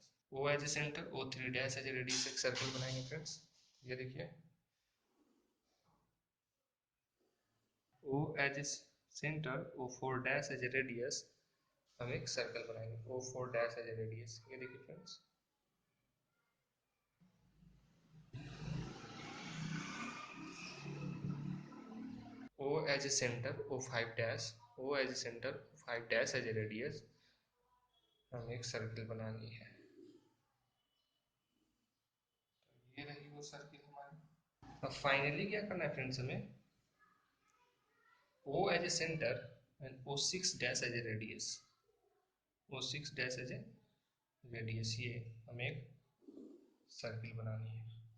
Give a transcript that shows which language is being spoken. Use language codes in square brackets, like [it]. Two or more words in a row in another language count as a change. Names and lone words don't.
[en] O as a center, O 3 dash as a radius [hi] एक सर्कल बनाएंगे फ्रेंड्स. ये देखिए, [en] O as a center, O 4 dash as a radius [hi] हम एक सर्कल बनाएंगे, [en] O 4 dash as a radius. [hi] ये देखिए फ्रेंड्स, [en] O as a center, O5 dash, O as a center, 5 dash as a radius, [hi] हमें एक सर्किल बनानी है। ये रही वो सर्किल हमारी। अब फाइनली क्या करना है फ्रेंड्स, हमें [en] O as a center and O6 dash as a radius, O6 dash as a radius, [hi] ये हमें एक सर्किल बनानी है।